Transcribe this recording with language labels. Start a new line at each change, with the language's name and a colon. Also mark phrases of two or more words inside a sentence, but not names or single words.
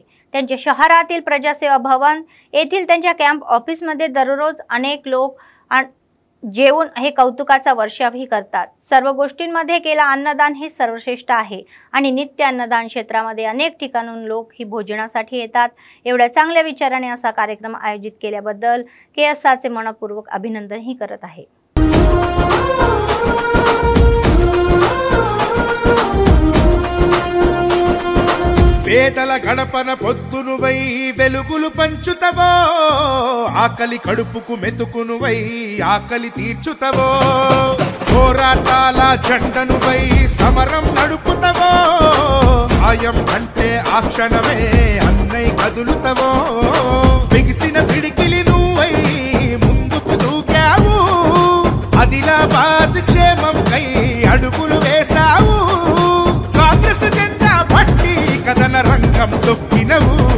Marathi: त्यांच्या शहरातील प्रजासेवा भवन येथील त्यांच्या कॅम्प ऑफिसमध्ये दररोज अनेक लोक जेवून हे कौतुकाचा वर्षावही करतात. सर्व गोष्टींमध्ये केला अन्नदान हे सर्वश्रेष्ठ आहे आणि नित्य अन्नदान क्षेत्रामध्ये अनेक ठिकाणून लोक ही भोजनासाठी येतात. एवढ्या चांगल्या विचाराने असा कार्यक्रम आयोजित केल्याबद्दल KSRचे मनपूर्वक अभिनंदनही करत आहे.
Telugu: పేదల గడపన పొద్దునువై వెలుగులు పంచుతవో ఆకలి కడుపుకు మెతుకునువై ఆకలి తీర్చుతవో పోరాటాల జెండనువై సమరం నడుపుతవో ఆయం అంటే ఆ క్షణమే అన్నై కదులుతవో బిగిసిన పిడికిలి నువ్వై ముందుకు దూకావు ఆదిలాబాద్ క్షేమం కై అడుగులు వేశావు కాంగ్రెస్ జెండా పట్టి కదన రంగం తొక్కినవు